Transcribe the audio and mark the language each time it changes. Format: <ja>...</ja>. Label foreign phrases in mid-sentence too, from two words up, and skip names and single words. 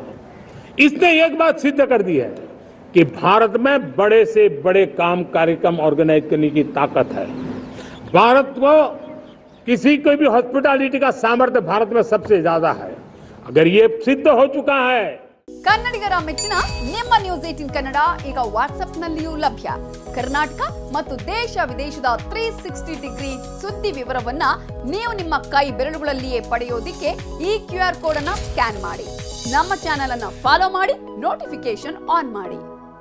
<hi>इसने एक बात सिद्ध कर दी है कि भारत में बड़े से बड़े काम, कार्यक्रम ऑर्गेनाइज करने की ताकत है। भारत को किसी को भी हॉस्पिटैलिटी का सामर्थ्य भारत में सबसे ज्यादा है। अगर ये सिद्ध हो चुका है,</hi> <kn>ಕನ್ನಡಿಗರ ಮೆಚ್ಚಿನ ನಿಮ್ಮ ನ್ಯೂಸ್ 18 ಕನ್ನಡ ಈಗ ವಾಟ್ಸ್ಆಪ್ನಲ್ಲಿಯೂ ಲಭ್ಯ. ಕರ್ನಾಟಕ ಮತ್ತು ದೇಶ ವಿದೇಶದ 360 ಡಿಗ್ರಿ ಸುದ್ದಿ ವಿವರವನ್ನ ನೀವು ನಿಮ್ಮ ಕೈ ಬೆರಳುಗಳಲ್ಲಿಯೇ ಪಡೆಯೋದಿಕ್ಕೆ ಈ QR ಕೋಡ್ ಅನ್ನು ಸ್ಕ್ಯಾನ್ ಮಾಡಿ. ನಮ್ಮ ಚಾನೆಲ್ ಅನ್ನು ಫಾಲೋ ಮಾಡಿ, ನೋಟಿಫಿಕೇಶನ್ ಆನ್ ಮಾಡಿ.</kn>